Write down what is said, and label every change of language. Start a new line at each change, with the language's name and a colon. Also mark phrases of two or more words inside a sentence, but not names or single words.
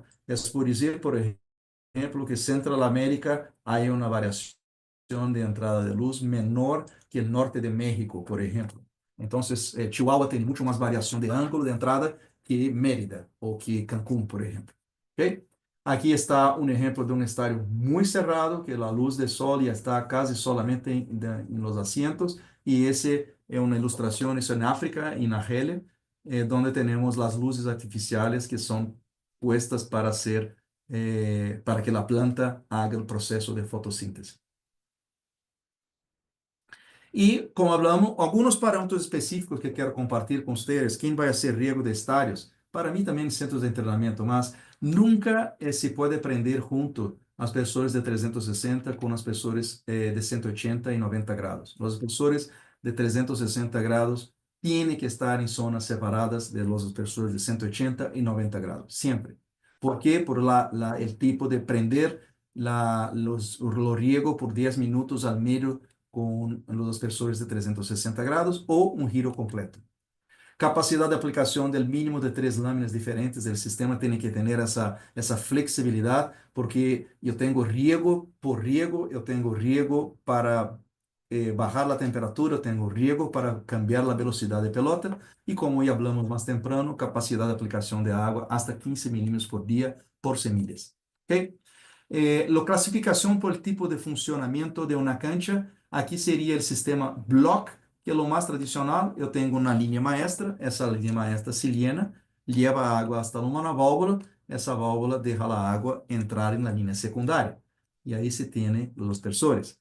Portuguese: É por dizer, por exemplo, que Central América há uma variação de entrada de luz menor que o norte de México, por exemplo. Então, Chihuahua tem muito mais variação de ângulo de entrada que Mérida ou que Cancún, por exemplo. ¿Okay? Aqui está um exemplo de um estádio muito cerrado, que a luz do sol já está quase solamente em
Spanish: los asientos,
Portuguese: e esse é uma ilustração, isso é em África, em Argelia, onde temos as luzes artificiais que são
Spanish: puestas para que
Portuguese: a planta haga o processo de fotossíntese. E, como falamos, alguns parâmetros específicos que quero compartilhar com vocês. Quem vai ser riego de estádios? Para mim também em centros de treinamento, mas nunca se pode aprender junto as pessoas de 360 com as pessoas de 180 e 90 graus. As pessoas de 360 graus têm que estar em zonas separadas de as pessoas de 180 e 90 graus, sempre. ¿Por quê?
Spanish: Por el tipo de prender o riego por 10 minutos al medio
Portuguese: com as pessoas de 360 graus ou um giro completo. Capacidade de aplicação do mínimo de 3 lâminas diferentes. O sistema tem que ter essa flexibilidade, porque eu tenho riego por riego, eu tenho riego para bajar a temperatura, eu tenho riego para cambiar a velocidade de pelota, e como já falamos mais temprano, capacidade de aplicação de água hasta 15 milímetros por dia por semilhas. ¿Okay?
Spanish: La clasificación por el tipo de funcionamiento de una cancha, aquí sería el sistema block, que lo más tradicional, yo tengo una línea maestra, esa línea maestra se llena, lleva agua hasta una válvula, esa válvula deja la agua entrar en la línea secundaria y ahí se tiene los aspersores.